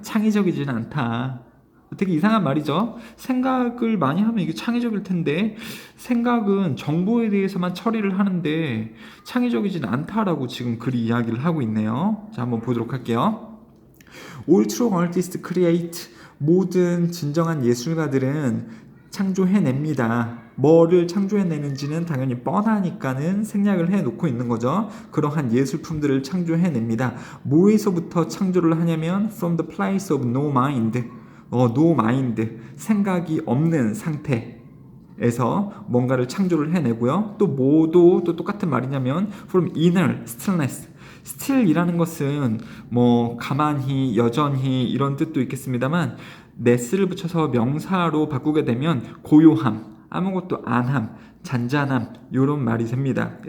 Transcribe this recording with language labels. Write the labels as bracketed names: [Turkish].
[Korean] 창의적이진 않다. 되게 이상한 말이죠. 생각을 많이 하면 이게 창의적일 텐데 생각은 정보에 대해서만 처리를 하는데 창의적이진 않다라고 지금 글이 이야기를 하고 있네요. 자, 한번 보도록 할게요. [English] All true artists create. [Korean] 모든 진정한 예술가들은 창조해냅니다. 뭐를 창조해내는지는 당연히 뻔하니까는 생략을 해놓고 있는 거죠. 그러한 예술품들을 창조해냅니다. 뭐에서부터 창조를 하냐면 [English] from the place of no mind. [Korean] no mind, 생각이 없는 상태에서 뭔가를 창조를 해내고요. 또 뭐도 또 똑같은 말이냐면 [English] from inner stillness. [Korean] still이라는 것은 뭐 가만히, 여전히 이런 뜻도 있겠습니다만 ness를 붙여서 명사로 바꾸게 되면 고요함, 아무것도 안함, 잔잔함, 이런 말이 됩니다.